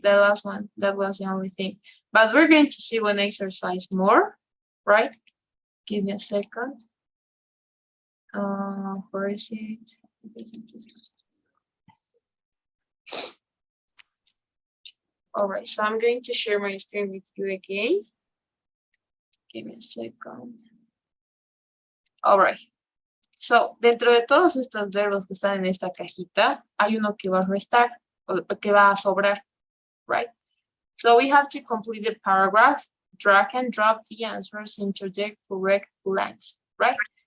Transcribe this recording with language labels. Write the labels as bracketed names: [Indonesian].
[English] The last one, that was the only thing. But we're going to see one exercise more, right? Give me a second. Where is it? All right, so I'm going to share my screen with you again. Give me a second. All right. So, [Spanish] dentro de todos estos verbos que están en esta cajita, hay uno que va a restar, o que va a sobrar, [English] right? So we have to complete the paragraph, drag and drop the answers into the correct blanks, right?